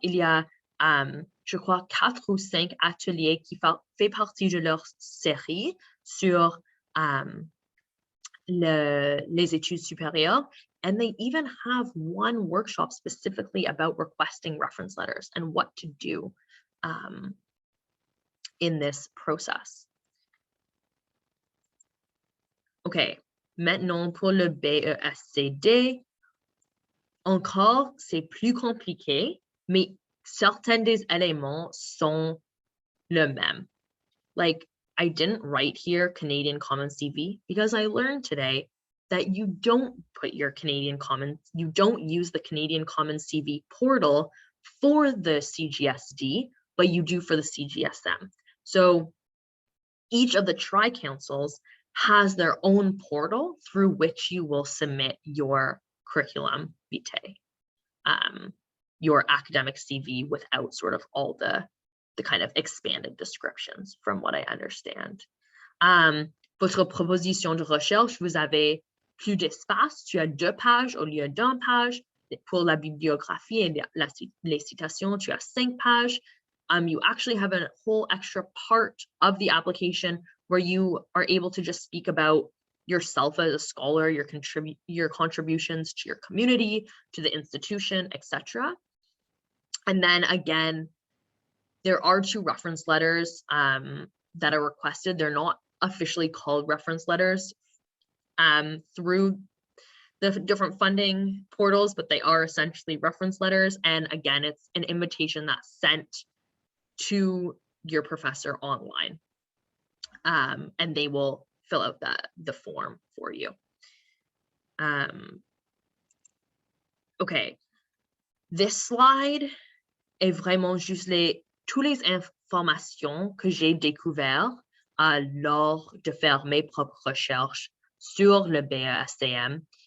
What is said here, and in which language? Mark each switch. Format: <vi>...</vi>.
<fr>Il y a, je crois, 4 ou 5 ateliers qui fait partie de leur série sur les études supérieures.</fr> <en>And they even have 1 workshop specifically about requesting reference letters and what to do in this process.</en> <fr>OK, maintenant pour le BESCD, encore, c'est plus compliqué, mais certains des éléments sont le même.</fr> <en>Like, I didn't write here Canadian Common CV because I learned today that you don't put your you don't use the Canadian Common CV portal for the CGSD, but you do for the Cgsm. So each of the tri-councils has their own portal through which you will submit your curriculum vitae, your academic CV, without sort of all the kind of expanded descriptions, from what I understand.</en> <fr>Votre proposition de recherche, vous avez plus d'espace. Tu as 2 pages au lieu d'1 page. Pour la bibliographie et les citations, tu as 5 pages.</fr> <en>You actually have a whole extra part of the application where you are able to just speak about yourself as a scholar, your contributions to your community, to the institution, etc. And then again, there are 2 reference letters that are requested. They're not officially called reference letters through the different funding portals, but they are essentially reference letters. And again, it's an invitation that's sent to your professor online, and they will fill out the form for you.</en> <fr>Okay,</fr> <en>this slide</en> <fr>est vraiment juste toutes les informations que j'ai découvertes lors de faire mes propres recherches sur le BESCM.</fr>